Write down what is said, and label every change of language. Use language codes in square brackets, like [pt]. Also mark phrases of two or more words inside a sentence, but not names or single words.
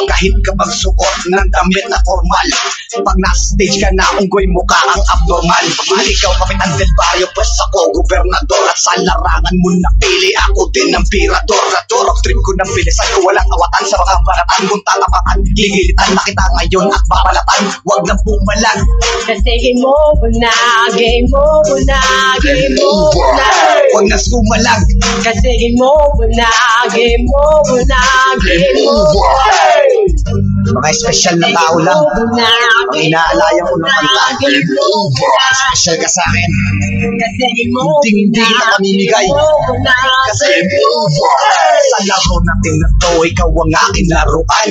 [tl] Kahit kapag suot ng damit na formal, pag nasa stage ka na, unggoy mukha ang abnormal. Pag ikaw kapitan del barrio, pues ako gobernador. At sa larangan mo napili, ako din ang pirador. Rock trip ko ng bilisan ko, walang awatan sa mga balatan. Kung tatapakan, gigilitan na kita ngayon at babalatan. Huwag na pumalag kasi [en] game over [tl] na, [en] game over [tl] na, [en] game over [tl] na. Huwag na sumalag kasi [en] game over [tl] na, [en] game over [tl] na, [en] game over. [tl] Mga special na tao lang ang inaalaya ko ng kanta. Special ka sa akin, hindi ka mamimigay. Kasi sa laro natin na to, ikaw ang aking laruan.